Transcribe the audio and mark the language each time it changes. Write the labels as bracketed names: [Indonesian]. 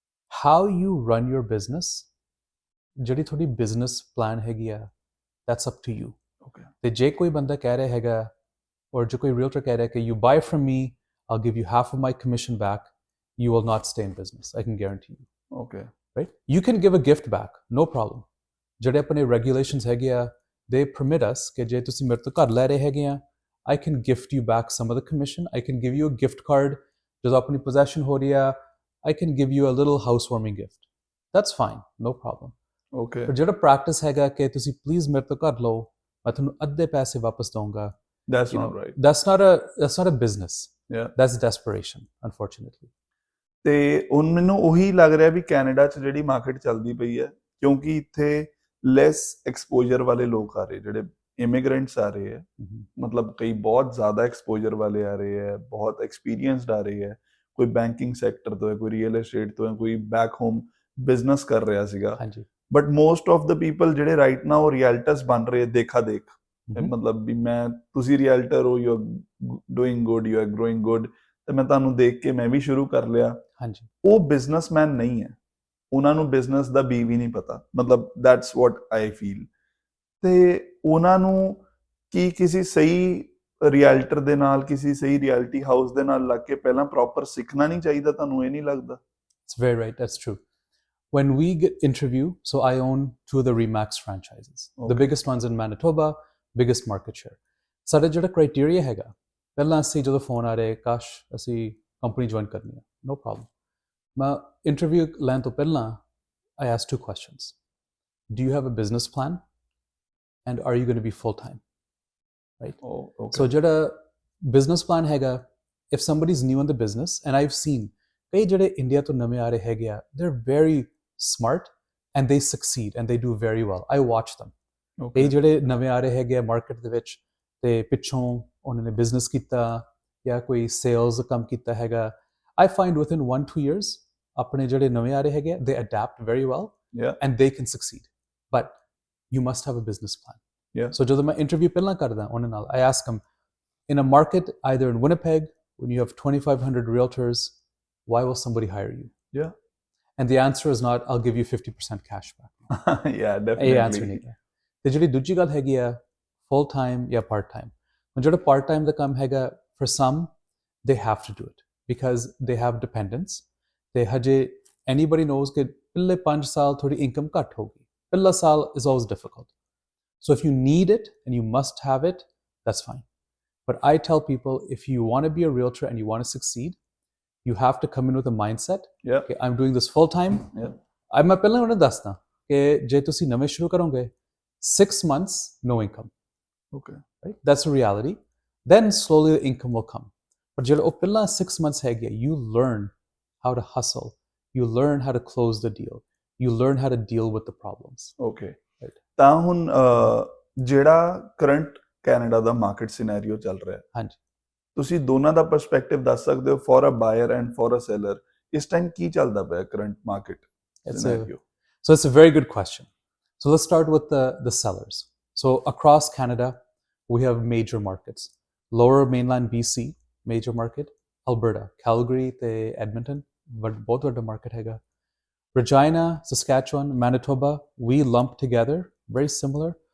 [English] How you run your business, [Punjabi] ਜਿਹੜੀ ਤੁਹਾਡੀ business plan ਹੈਗੀ ਆ, [English] that's up to you. [Punjabi] ਤੇ ਜੇ ਕੋਈ ਬੰਦਾ ਕਹਿ ਰਿਹਾ ਹੈਗਾ, [English] or [Hindi] जो कोई [English] realtor [Hindi] कह रहा है कि [English] you buy from me, I'll give you half of my commission back, you will not stay in business. I can guarantee you. Okay. Right? You can give a gift back, no problem. [Punjabi] ਜਿਹੜੇ ਆਪਣੇ regulations ਹੈਗੇ ਆ, [English] they permit us [Punjabi] ਕਿ ਜੇ ਤੁਸੀਂ ਮੇਰੇ ਤੋਂ ਘਰ ਲੈ ਰਹੇ ਹੈਗੇ ਆ, [English] I can gift you back some of the commission. I can give you a gift card. [Punjabi] ਜਦੋਂ ਆਪਣੀ possession ਹੋ ਰਹੀ ਆ, [English] I can give you a little housewarming gift. That's fine, no problem. Okay. [Punjabi] ਪਰ ਜਿਹੜਾ practice ਹੈਗਾ ਕਿ ਤੁਸੀਂ please ਮੇਰੇ ਤੋਂ ਘਰ ਲਓ, ਮੈਂ ਤੁਹਾਨੂੰ ਅੱਧੇ ਪੈਸੇ ਵਾਪਸ ਦਊਂਗਾ, [English] that's not right. That's not a business. Yeah. That's desperation, unfortunately. [Punjabi] ਤੇ ਹੁਣ ਮੈਨੂੰ ਉਹੀ ਲੱਗ ਰਿਹਾ ਵੀ ਕੈਨੇਡਾ 'ਚ ਜਿਹੜੀ ਮਾਰਕੀਟ ਚੱਲਦੀ ਪਈ ਹੈ, ਕਿਉਂਕਿ ਇੱਥੇ ਲੈਸ ਐਕਸਪੋਜ਼ਰ ਵਾਲੇ ਲੋਕ ਆ ਰਹੇ, ਜਿਹੜੇ ਇਮੀਗ੍ਰੈਂਟਸ ਆ ਰਹੇ ਹੈ, ਮਤਲਬ ਕਈ ਬਹੁਤ ਜ਼ਿਆਦਾ ਐਕਸਪੋਜ਼ਰ ਵਾਲੇ ਆ ਰਹੇ ਹੈ, ਬਹੁਤ ਐਕਸਪੀਰੀਅੰਸਡ ਆ ਰਹੇ ਹੈ, ਕੋਈ ਬੈਂਕਿੰਗ ਸੈਕਟਰ ਤੋਂ ਹੈ, ਕੋਈ ਰੀਅਲ ਏਸਟੇਟ ਤੋਂ ਹੈ, ਕੋਈ ਬੈਕ ਹੋਮ ਬਿਜ਼ਨਸ ਕਰ ਰਿਹਾ ਸੀਗਾ, ਹਾਂਜੀ [English] but most of the people [Punjabi] ਜਿਹੜੇ [English] right now [Punjabi] ਰੀਅਲਟਰਸ ਬਣ ਰਹੇ ਦੇਖਾ ਦੇਖ, ਮਤਲਬ ਵੀ ਮੈਂ ਤੁਸੀਂ ਰੀਅਲਟਰ ਹੋ, [English] you are doing good, you are growing good, [Punjabi] ਤੇ ਮੈਂ ਤੁਹਾਨੂੰ ਦੇਖ ਕੇ ਮੈਂ ਵੀ ਸ਼ੁਰੂ ਕਰ ਲਿਆ। ਹਾਂਜੀ ਉਹ ਬਿਜ਼ਨਸਮੈਨ ਨਹੀਂ ਹੈ, ਉਹਨਾਂ ਨੂੰ ਬਿਜ਼ਨਸ ਦਾ ਬੀ ਵੀ ਨਹੀਂ ਪਤਾ, ਮਤਲਬ [English] That's what I feel. [Punjabi] ਤੇ ਉਹਨਾਂ ਨੂੰ ਕੀ ਕਿਸੇ ਸਹੀ ਰੀਅਲਟਰ ਦੇ ਨਾਲ, ਕਿਸੇ ਸਹੀ ਰਿਐਲਿਟੀ ਹਾਊਸ ਦੇ ਨਾਲ ਲੱਗ ਕੇ ਪਹਿਲਾਂ ਪ੍ਰੋਪਰ ਸਿੱਖਣਾ ਨਹੀਂ ਚਾਹੀਦਾ? ਤੁਹਾਨੂੰ ਇਹ ਨਹੀਂ ਲੱਗਦਾ? [English] It's very right, that's true. When we get interview, so I own 2 of the Remax franchises, the biggest ones in Manitoba, biggest market share. [Punjabi] ਸਾਡਾ ਜਿਹੜਾ criteria ਹੈਗਾ, ਪਹਿਲਾਂ ਅਸੀਂ ਜਦੋਂ ਫੋਨ ਆ ਰਹੇ ਕਾਸ਼ ਅਸੀਂ ਕੰਪਨੀ ਜੁਆਇਨ ਕਰਨੀ ਹੈ, [English] no problem, [Punjabi] ਮੈਂ ਇੰਟਰਵਿਊ ਲੈਣ ਤੋਂ ਪਹਿਲਾਂ [English] I asked 2 questions. Do you have a business plan? And are you going to be full time? Right? So [Punjabi] ਜਿਹੜਾ business plan ਹੈਗਾ, [English] if somebody's new in the business, and I've seen [Punjabi] ਕਈ ਜਿਹੜੇ India ਤੋਂ ਨਵੇਂ ਆ ਰਹੇ ਹੈਗੇ ਆ, [English] they're very smart and they succeed and they do very well. I watch them. [Punjabi] ਕਈ ਜਿਹੜੇ ਨਵੇਂ ਆ ਰਹੇ ਹੈਗੇ ਆ ਮਾਰਕੀਟ ਦੇ ਵਿੱਚ, ਤੇ ਪਿੱਛੋਂ ਉਹਨਾਂ ਨੇ ਬਿਜ਼ਨਸ ਕੀਤਾ ਜਾਂ ਕੋਈ ਸੇਲਸ ਦਾ ਕੰਮ ਕੀਤਾ ਹੈਗਾ, [English] I find within 1-2 years [Punjabi] ਆਪਣੇ ਜਿਹੜੇ ਨਵੇਂ ਆ ਰਹੇ ਹੈਗੇ ਆ, [English] they adapt very well and they can succeed. But you must have a business plan. So [Punjabi] ਜਦੋਂ ਮੈਂ ਇੰਟਰਵਿਊ ਪਹਿਲਾਂ ਕਰਦਾ ਉਹਨਾਂ ਨਾਲ, [English] I ask them, in a market either in Winnipeg when you have 2,500 realtors, why will somebody hire you? And the answer is not, I'll give you 50% cash back. Definitely. [Punjabi] ਇਹ answer ਨਹੀਂ ਹੈ। ਤੇ ਜਿਹੜੀ ਦੂਜੀ ਗੱਲ ਹੈਗੀ ਆ, full time ਜਾਂ part time, ਹੁਣ ਜਿਹੜਾ part time ਦਾ ਕੰਮ ਹੈਗਾ, [English] for some they have to do it because they have dependents, [Punjabi] ਤੇ ਹਜੇ [English] anybody knows [Punjabi] ਕਿ ਪਹਿਲੇ 5 ਸਾਲ ਥੋੜੀ ਇਨਕਮ ਘੱਟ ਹੋਗੀ, ਪਹਿਲਾ ਸਾਲ [English] is always difficult. So if you need it and you must have it, that's fine. But I tell people, if you want to be a realtor and you want to succeed, you have to come in with a mindset, okay, I'm doing this full time. [Punjabi] ਮੈਂ ਪਹਿਲਾਂ ਉਹਨਾਂ ਨੂੰ ਦੱਸਦਾ ਕਿ ਜੇ ਤੁਸੀਂ ਨਵੇਂ ਸ਼ੁਰੂ ਕਰੋਗੇ, [English] 6 months no income, right? That's a reality. Then slowly the income will come. But [Punjabi] ਜਿਹੜਾ ਉਹ ਪਹਿਲਾਂ 6 months ਹੈਗੇ, [English] you learn how to hustle, you learn how to close the deal, you learn how to deal with the problems. Right. [Punjabi] ਤਾਂ ਹੁਣ ਜਿਹੜਾ current Canada ਦਾ market scenario ਚੱਲ ਰਿਹਾ ਹੈ, ਹਾਂਜੀ, ਤੁਸੀਂ ਦੋਨਾਂ ਦਾ ਪਰਸਪੈਕਟਿਵ ਦੱਸ ਸਕਦੇ ਹੋ, [English] For a buyer and for a seller? [Punjabi] ਇਸ ਟਾਈਮ ਕੀ ਚੱਲਦਾ ਪਿਆ current market scenario? [English] So it's a very good question. So let's start with the sellers. So across Canada, we have major markets. Lower mainland BC, major market. [Punjabi] Alberta, Calgary ਤੇ Edmonton, ਬਹੁਤ ਵੱਡਾ market ਹੈਗਾ. [English] Regina, Saskatchewan, Manitoba, we lump together, very similar.